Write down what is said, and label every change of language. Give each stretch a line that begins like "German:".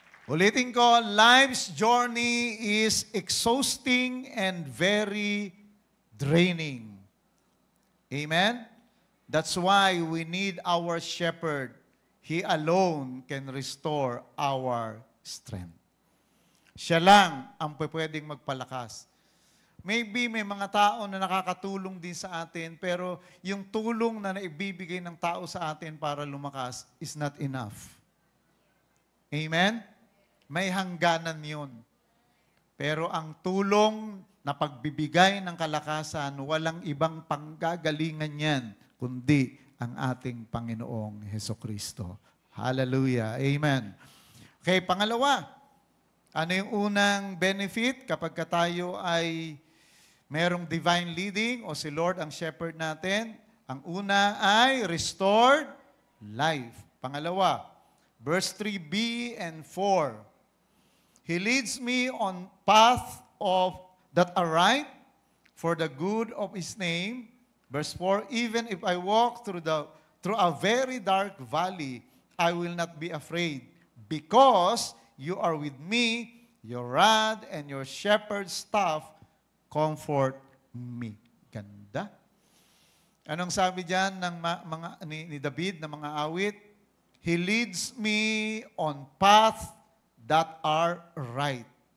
Filipino: Ulitin ko,
English: life's journey is exhausting and very draining. Amen? That's why we need our shepherd. He alone can restore our strength.
Filipino: Siya lang ang pwedeng magpalakas. Maybe may mga tao na nakakatulong din sa atin, pero yung tulong na naibibigay ng tao sa atin para lumakas
English: is not enough.
Filipino: Amen? May hangganan yun. Pero ang tulong na pagbibigay ng kalakasan, walang ibang panggagalingan yan, kundi ang ating Panginoong Hesukristo. Hallelujah. Amen. Okay, pangalawa. Ano yung unang benefit kapag tayo ay merong divine leading o si Lord ang shepherd natin? Ang una ay restored
English: life.
Filipino: Pangalawa,
English: verse 3b and 4. He leads me on path of that are right for the good of His name. Verse 4, even if I walk through a very dark valley, I will not be afraid, because you are with me, your rod and your shepherd's staff comfort me.
Filipino: Ganda. Anong sabi diyan ng ni David na mga awit?
English: He leads me on path that are right.